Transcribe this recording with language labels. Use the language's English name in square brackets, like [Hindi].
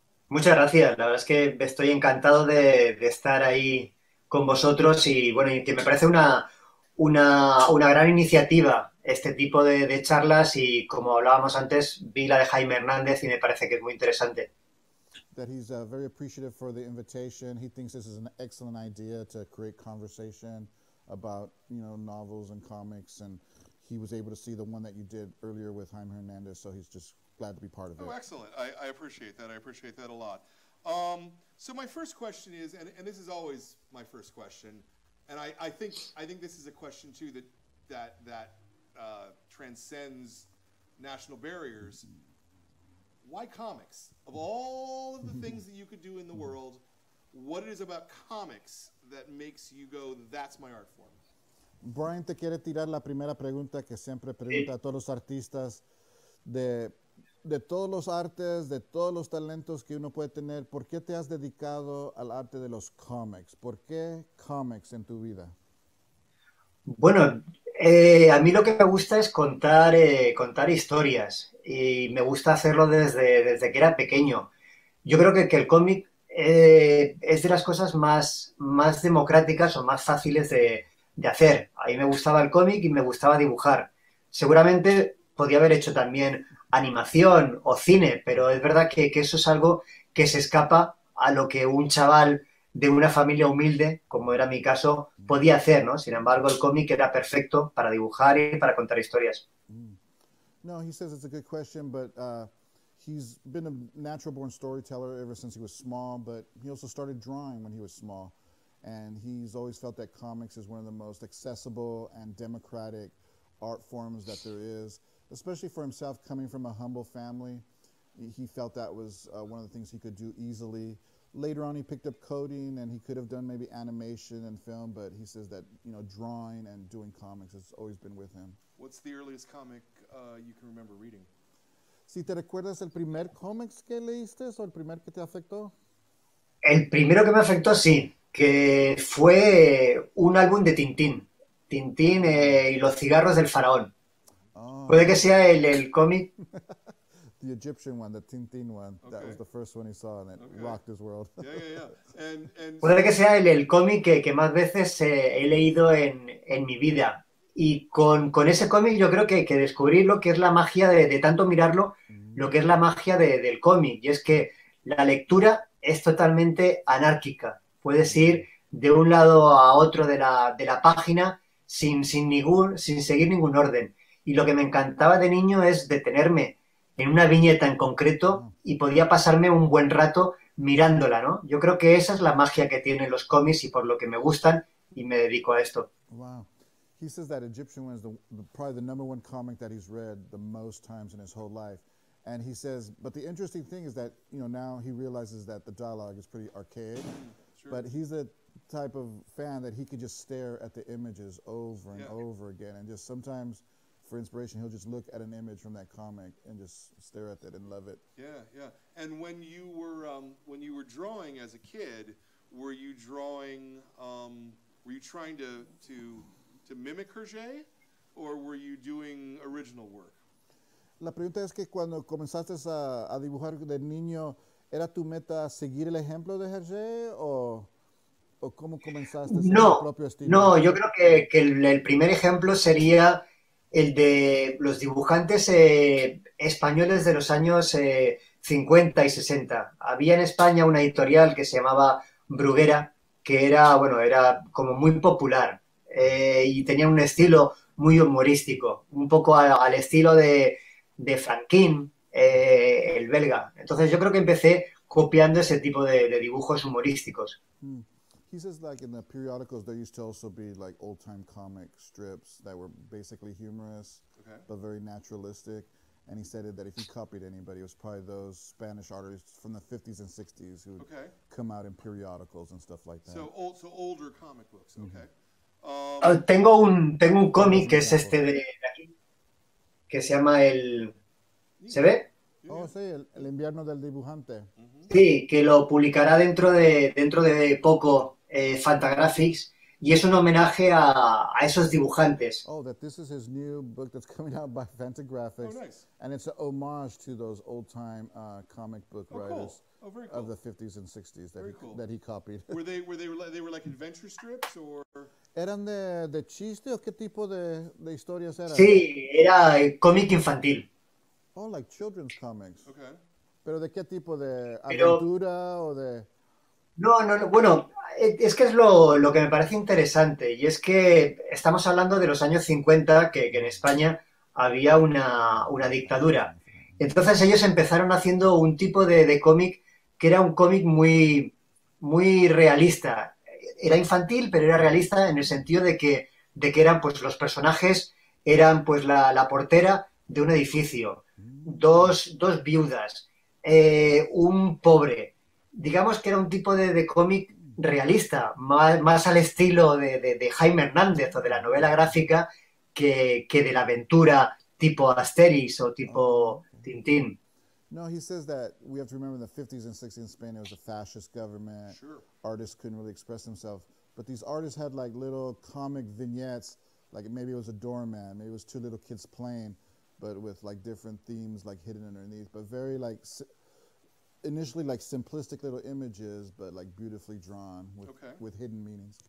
[Spanish] Muchas gracias. La verdad es que estoy encantado de estar ahí con vosotros y bueno, y que me parece una gran iniciativa este tipo de charlas y como hablábamos antes, vi la de Jaime Hernández y me parece que es muy interesante. [English] That he's very appreciative for the invitation. He thinks this is an excellent idea to create conversation about, novels and comics, and he was able to see the one that you did earlier with Jaime Hernandez, so he's just glad to be part of it. Oh, excellent. I appreciate that. I appreciate that a lot. So my first question is, and this is always my first question, and I think this is a question too that transcends national barriers. Why comics? Of all of the things that you could do in the world, what it is about comics that makes you go, that's my art form? [Spanish] Brian te quiere tirar la primera pregunta que siempre pregunta a todos los artistas de todos los artes, de todos los talentos que uno puede tener. ¿Por qué te has dedicado al arte de los cómics? ¿Por qué cómics en tu vida? Bueno, a mí lo que me gusta es contar historias y me gusta hacerlo desde que era pequeño. Yo creo que el cómic es de las cosas más democráticas o más fáciles de hacer. A mí me gustaba el cómic y me gustaba dibujar. Seguramente podría haber hecho también animación o cine, pero es verdad que eso es algo que se escapa a lo que un chaval de una familia humilde, como era mi caso, podía hacer, ¿no? Sin embargo, el cómic era perfecto para dibujar y para contar historias. [English] No, he says it's a good question, but he's been a natural-born storyteller ever since he was small, but he also started drawing when he was small, and he's always felt that comics is one of the most accessible and democratic art forms that there is, especially for himself coming from a humble family. He felt that was one of the things he could do easily. Later on, he picked up coding, and he could have done maybe animation and film, but he says that, drawing and doing comics has always been with him. What's the earliest comic you can remember reading? [Spanish] Si te recuerdas el primer cómics que leíste o el primer que te afectó? El primero que me afectó, sí, que fue un álbum de Tintín. Tintín y los cigarros del faraón. Oh. Puede que sea el cómic... [English] The Egyptian one, the Tintin one. Okay. That was the first one he saw, and it rocked his world. And [Spanish] Puede que sea el cómic que más veces he leído en mi vida. Y con ese cómic yo creo que descubrí lo que es la magia de tanto mirarlo, lo que es la magia del cómic. Y es que la lectura es totalmente anárquica. Puedes ir de un lado a otro de la página sin seguir ningún orden. y lo que me encantaba de niño es detenerme en una viñeta en concreto y podía pasarme un buen rato mirándola, ¿no? Yo creo que esa es la magia que tienen los cómics y por lo que me gustan y me dedico a esto. Wow. [English] He says that Egyptian One is probably the number one comic that he's read the most times in his whole life. And he says, but the interesting thing is that, you know, now he realizes that the dialogue is pretty archaic. Sure. But he's the type of fan that he could just stare at the images over and Yeah. over again. And just sometimes, for inspiration, he'll just look at an image from that comic and just stare at it and love it. Yeah, yeah. And when you were drawing as a kid, were you drawing? Were you trying to mimic Hergé, or were you doing original work? [Spanish] La pregunta es que cuando comenzaste a dibujar de niño, ¿era tu meta seguir el ejemplo de Hergé o cómo comenzaste a hacer tu propio estilo? No, yo creo que el primer ejemplo sería el de los dibujantes españoles de los años 50 y 60. Había en España una editorial que se llamaba Bruguera, que era, bueno, era como muy popular y tenía un estilo muy humorístico, un poco al estilo de Franquin, el belga. Entonces yo creo que empecé copiando ese tipo de dibujos humorísticos. [English] He says like in the periodicals there used to also be like old-time comic strips that were basically humorous, Okay. but very naturalistic. And he said that if he copied anybody, it was probably those Spanish artists from the 50s and 60s who would Okay. come out in periodicals and stuff like that. So older comic books. Okay. [Spanish] Tengo un cómic que es este de aquí, que se llama ¿Se ve? Oh, sí, el invierno del dibujante. Sí, que lo publicará dentro de poco Fantagraphics y es un homenaje a esos dibujantes. [English] Oh, that this is his new book that's coming out by Fantagraphics. Oh, nice. And it's an homage to those old-time comic book Oh, cool. writers Oh, very cool. of the 50s and 60s Very cool. that he copied. Were they like adventure strips or? [Spanish] ¿Eran de chiste o qué tipo de historias eran? Sí, era cómic infantil. [English] Oh, like children's comics. Okay. [Spanish] ¿Pero de qué tipo? ¿De Pero- aventura o de...? No, bueno, es que es lo que me parece interesante y es que estamos hablando de los años 50, que en España había una dictadura. Entonces ellos empezaron haciendo un tipo de cómic que era un cómic muy, muy realista. Era infantil, pero era realista en el sentido de que eran, pues, los personajes eran, pues, la portera de un edificio, dos viudas, un pobre. Digamos que era un tipo de cómic realista, más al estilo de Jaime Hernández o de la novela gráfica que de la aventura tipo Asterix o tipo Tintín. [English] No, he says that we have to remember in the 50s and 60s in Spain, it was a fascist government. Sure. Artists couldn't really express themselves. But these artists had like little comic vignettes, like maybe it was a doorman, maybe it was two little kids playing, but with like different themes like hidden underneath, but very like initially like simplistic little images, but like beautifully drawn with hidden meanings.